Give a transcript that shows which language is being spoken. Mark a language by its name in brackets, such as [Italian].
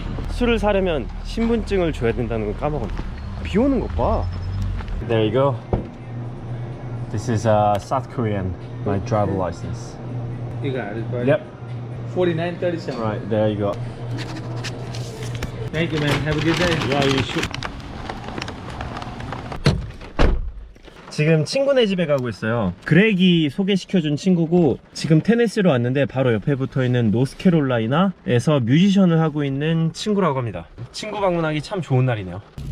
[Korean] 술을 사려면 신분증을 줘야 된다는 걸 까먹었네. 비 오는 것 봐. [English] There you go. This is South Korean, my driver license. You got it, buddy. Yep. 4937. Right, there you go. Thank you, man. Have a good day. Yeah, you should. [Korean] 지금 친구네 집에 가고 있어요. 그렉이 소개시켜준 친구고 지금 테네시로 왔는데 바로 옆에 붙어있는 노스캐롤라이나에서 뮤지션을 하고 있는 친구라고 합니다. 친구 방문하기 참 좋은 날이네요.